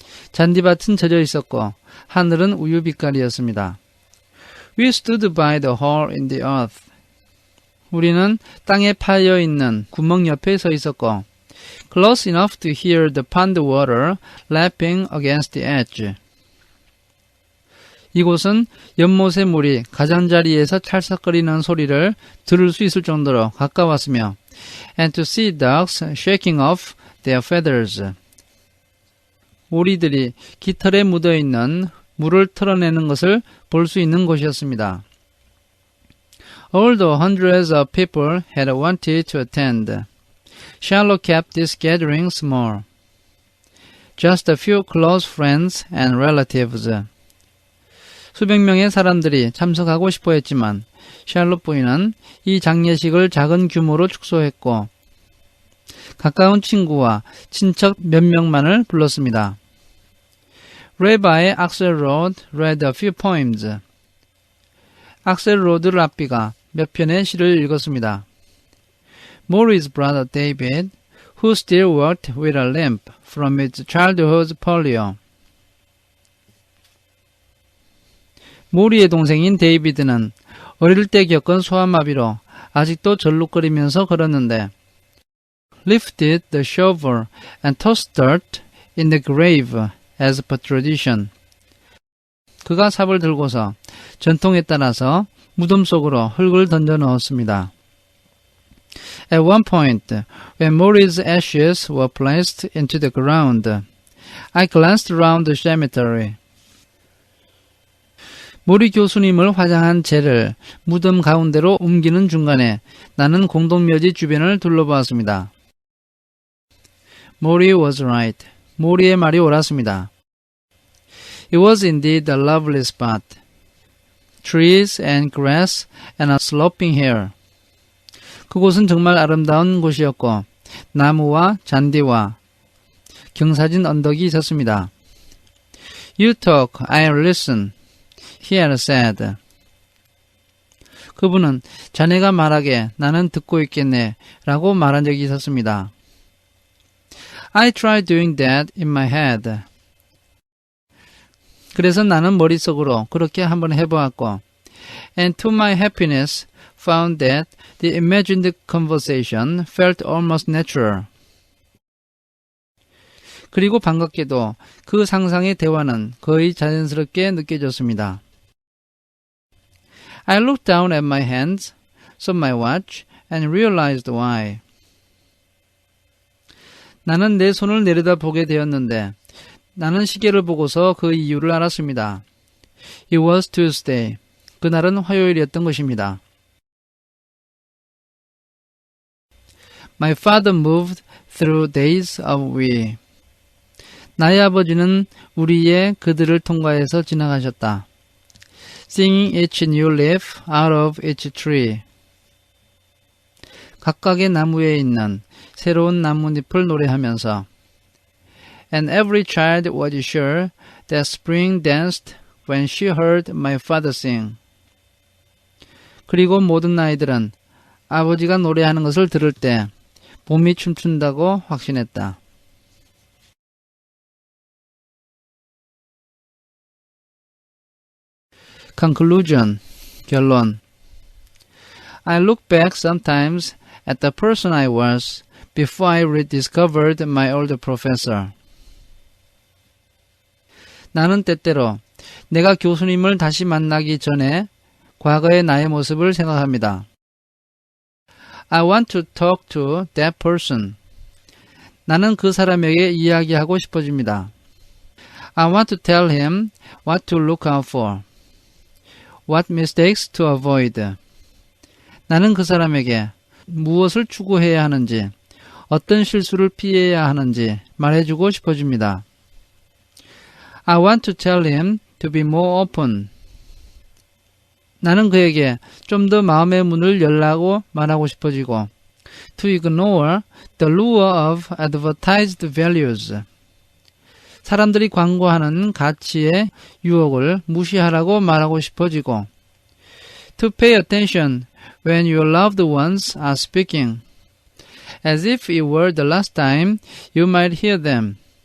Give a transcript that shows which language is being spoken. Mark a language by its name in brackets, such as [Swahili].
[Korean] 잔디밭은 젖어 있었고 하늘은 우유 빛깔이었습니다. [English] We stood by the hole in the earth. [Korean] 우리는 땅에 파여 있는 구멍 옆에 서 있었고 [English] close enough to hear the pond water lapping against the edge. [Korean] 이곳은 연못의 물이 가장자리에서 찰싹거리는 소리를 들을 수 있을 정도로 가까웠으며 [English] and to see ducks shaking off their feathers. [Korean] 오리들이 깃털에 묻어있는 물을 털어내는 것을 볼 수 있는 곳이었습니다. [English] Although hundreds of people had wanted to attend, Charlotte kept this gathering small. Just a few close friends and relatives. [Korean] 수백 명의 사람들이 참석하고 싶어 했지만 샬롯 부인은 이 장례식을 작은 규모로 축소했고 가까운 친구와 친척 몇 명만을 불렀습니다. [English] Rabbi Axelrod read a few poems. [Korean] 악셀로드 랍비가 몇 편의 시를 읽었습니다. [English] Maury's brother David, who still worked with a limp from his childhood polio. [Korean] 모리의 동생인 데이비드는 어릴 때 겪은 소아마비로 아직도 절룩거리면서 걸었는데 [English] lifted the shovel and tossed dirt in the grave as per tradition. [Korean] 그가 삽을 들고서 전통에 따라서 무덤 속으로 흙을 던져 넣었습니다. [English] At one point, when Maury's ashes were placed into the ground, I glanced around the cemetery. [Korean] 모리 교수님을 화장한 재를 무덤 가운데로 옮기는 중간에 나는 공동묘지 주변을 둘러보았습니다. [English] Maury was right. [Korean] 모리의 말이 옳았습니다. [English] It was indeed a lovely spot. Trees and grass and a sloping hill. [Korean] 그곳은 정말 아름다운 곳이었고 나무와 잔디와 경사진 언덕이 있었습니다. [English] You talk, I'll listen. He had said. [Korean] 그분은 자네가 말하게 나는 듣고 있겠네 라고 말한 적이 있었습니다. [English] I tried doing that in my head. [Korean] 그래서 나는 머릿속으로 그렇게 한번 해보았고 [English] and to my happiness found that the imagined conversation felt almost natural. [Korean] 그리고 반갑게도 그 상상의 대화는 거의 자연스럽게 느껴졌습니다. [English] I looked down at my hands, saw my watch, and realized why. [Korean] 나는 내 손을 내려다보게 되었는데 나는 시계를 보고서 그 이유를 알았습니다. [English] It was Tuesday. [Korean] 그날은 화요일이었던 것입니다. [English] My father moved through days of we. [Korean] 나의 아버지는 우리의 그들을 통과해서 지나가셨다. [English] Singing each new leaf out of each tree. [Korean] 각각의 나무에 있는 새로운 나뭇잎을 노래하면서 [English] And every child was sure that spring danced when she heard my father sing. [Korean] 그리고 모든 아이들은 아버지가 노래하는 것을 들을 때 봄이 춤춘다고 확신했다. [English] Conclusion, 결론. I look back sometimes at the person I was before I rediscovered my older professor. [Korean] 나는 때때로 내가 교수님을 다시 만나기 전에 과거의 나의 모습을 생각합니다. [English] I want to talk to that person. [Korean] 나는 그 사람에게 이야기하고 싶어집니다. [English] I want to tell him what to look out for. What mistakes to avoid. [Korean] 나는 그 사람에게 무엇을 추구해야 하는지, 어떤 실수를 피해야 하는지 말해주고 싶어집니다. [English] I want to tell him to be more open. [Korean] 나는 그에게 좀 더 마음의 문을 열라고 말하고 싶어지고 [English] to ignore the lure of advertised values. [Korean] 사람들이 광고하는 가치의 유혹을 무시하라고 말하고 싶어지고 [English] to pay attention when your loved ones are speaking, as if it were the last time you might hear them.